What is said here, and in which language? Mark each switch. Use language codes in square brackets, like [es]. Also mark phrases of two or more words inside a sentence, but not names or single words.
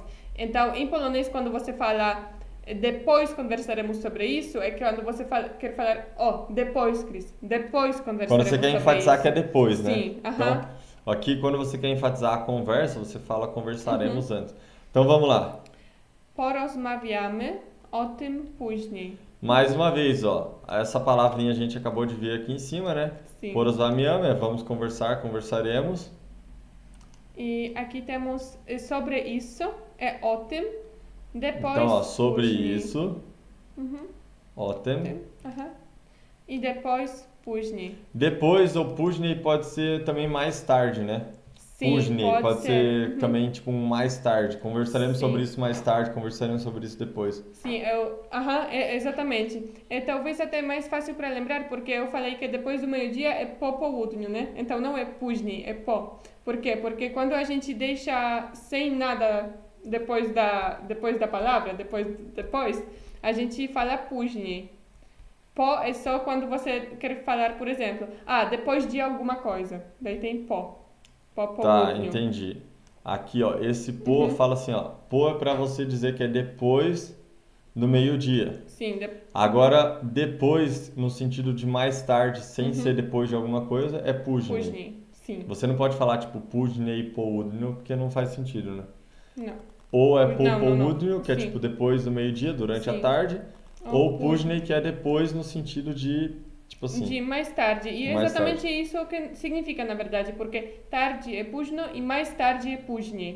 [pt] Então, em polonês, quando você fala depois conversaremos sobre isso, é quando você quer falar, depois, Cris, depois conversaremos sobre isso. Quando você quer enfatizar que é depois, né? Sim, Então, aqui quando você quer enfatizar a conversa, você fala conversaremos antes. Então vamos lá. [pl] Porozmawiamy o tym później. [pt] Mais uma vez, ó, essa palavrinha a gente acabou de ver aqui em cima, né? Sim. Porozmawiamy, vamos conversar, conversaremos. E aqui temos sobre isso, é [pl] o tym. [pt] Depois, então, ó, sobre [pl] później. [pt] isso, [pl] o tym. [pt] E depois, później. Depois, ou później pode ser também mais tarde, né? Sim, Później pode ser também tipo um mais tarde. Conversaremos Sim. sobre isso mais tarde, conversaremos sobre isso depois. Sim, exatamente. É talvez até mais fácil para lembrar, porque eu falei que depois do meio-dia é [pl] po południu, [pt] né? Então não é później, é po. Por quê? Porque quando a gente deixa sem nada depois da palavra, depois, a gente fala później. Po é só quando você quer falar, por exemplo, depois de alguma coisa. Daí tem po. Tá, entendi. Aqui, ó, esse po fala assim, ó, po é para você dizer que é depois do meio-dia. Sim. Agora, depois, no sentido de mais tarde, sem ser depois de alguma coisa, é później. [pl] Później, [pt] sim. Você não pode falar, tipo, [pl] później e południu, [pt] porque não faz sentido, né? Não. Ou é po Não. południu, que é Sim. tipo depois do meio-dia, durante a Sim. tarde. Ou Ou później, que é depois no sentido de, tipo assim... De mais tarde. E é mais exatamente tarde. isso que significa, na verdade, porque tarde é późno e mais tarde é później.